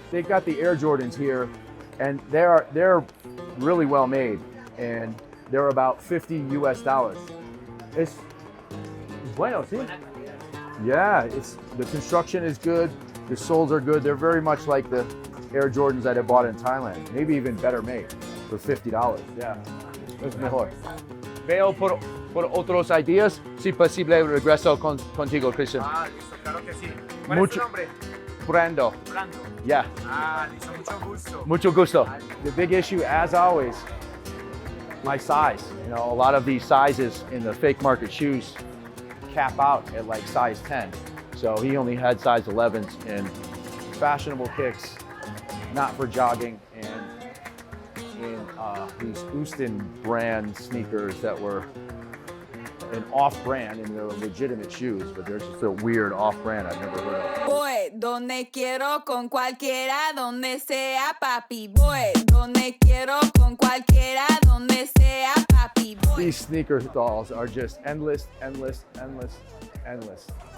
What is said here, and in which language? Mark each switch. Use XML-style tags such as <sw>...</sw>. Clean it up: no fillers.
<en>They've got the Air Jordans here, and they're really well made, and they're about $50 US. It's</en> <es>bueno, sí?</es> <en>Yeah, the construction is good, the soles are good. They're very much like the Air Jordans that I bought in Thailand, maybe even better made for $50.</en> <es>Yeah, es mejor. Veo por otros ideas, si posible regreso contigo, Christian. Ah, listo, claro que sí. ¿Cuál es tu nombre? Brando. Brando.</es> <en>Yeah.</en> <es>Ah, listo, mucho gusto. Mucho gusto.</es> <en>The big issue, as always, my size. You know, a lot of these sizes in the fake market shoes cap out at like size 10. So he only had size 11s in fashionable kicks, not for jogging, and in these Houston brand sneakers that were an off-brand, and they're legitimate shoes, but they're just a weird off-brand I've never heard of.</en> <es>Voy donde quiero con cualquiera, donde sea papi. Voy donde quiero con cualquiera, donde sea papi. Voy.</es> <en>These sneaker dolls are just endless, endless, endless, endless.</en>